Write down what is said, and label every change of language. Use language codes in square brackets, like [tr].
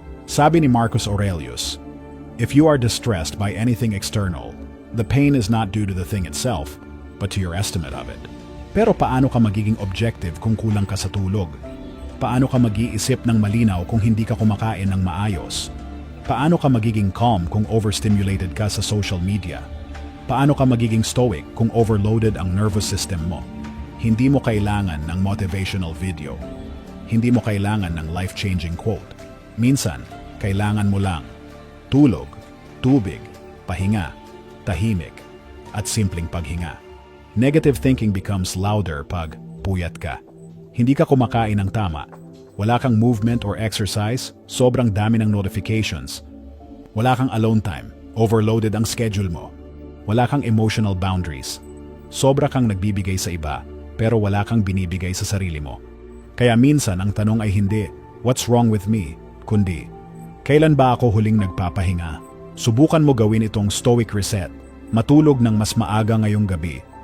[tl] Sabi ni [en] Marcus Aurelius, if you are distressed by anything external, the pain is not due to the thing itself, but to your estimate of it. [tl] Pero paano ka magiging objective kung kulang ka sa tulog? Paano ka mag-iisip ng malinaw kung hindi ka kumakain ng maayos? Paano ka magiging calm kung overstimulated ka sa social media? Paano ka magiging stoic kung overloaded ang nervous system mo? Hindi mo kailangan ng motivational video. Hindi mo kailangan ng life-changing quote. Minsan, kailangan mo lang tulog, tubig, pahinga, tahimik, at simpleng paghinga. [en] Negative thinking becomes louder [tl] pag puyat ka. Hindi ka kumakain ng tama. Wala kang movement or exercise, sobrang dami ng notifications. Wala kang alone time, overloaded ang schedule mo. Wala kang emotional boundaries. Sobra kang nagbibigay sa iba, pero wala kang binibigay sa sarili mo. Kaya minsan ang tanong ay hindi, [en] what's wrong with me? [tl] Kundi, kailan ba ako huling nagpapahinga? Subukan mo gawin itong stoic reset. Matulog ng mas maaga ngayong gabi.